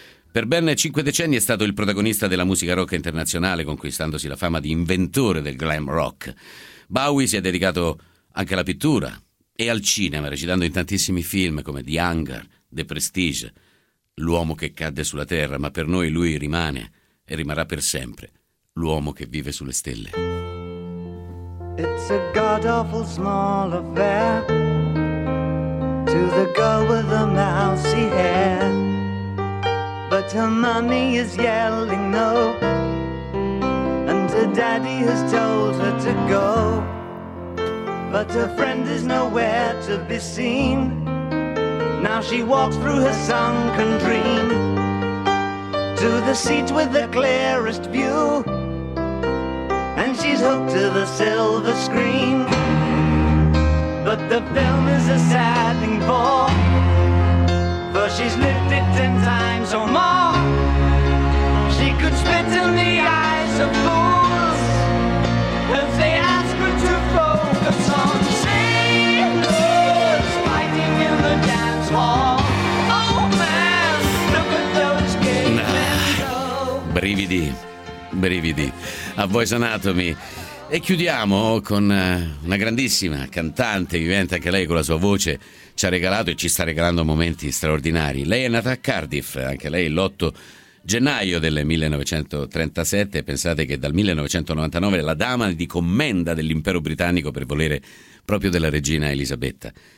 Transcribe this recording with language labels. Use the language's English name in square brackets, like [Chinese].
[Italian] Per ben 5 decenni è stato il protagonista della musica rock internazionale, conquistandosi la fama di inventore del glam rock. Bowie si è dedicato anche alla pittura e al cinema, recitando in tantissimi film come The Hunger, The Prestige, L'uomo che cadde sulla terra, ma per noi lui rimane e rimarrà per sempre l'uomo che vive sulle stelle. [English] It's a god-awful small affair to the girl with the mousy hair, but her mommy is yelling no, and her daddy has told her to go, but her friend is nowhere to be seen. Now she walks through her sunken dream to the seat with the clearest view, and she's hooked to the silver screen. But the film is a saddening bore, for she's lived it 10 times or more. She could spit in the eyes of fools if they ask her to focus on sailors fighting in the dance hall. Oh man, look at those gay men go. [Italian] Brividi, brividi. A Voice Anatomy. E chiudiamo con una grandissima cantante vivente, anche lei con la sua voce ci ha regalato e ci sta regalando momenti straordinari. Lei è nata a Cardiff, anche lei l'8 gennaio del 1937, pensate che dal 1999 è la dama di commenda dell'impero britannico per volere proprio della regina Elisabetta.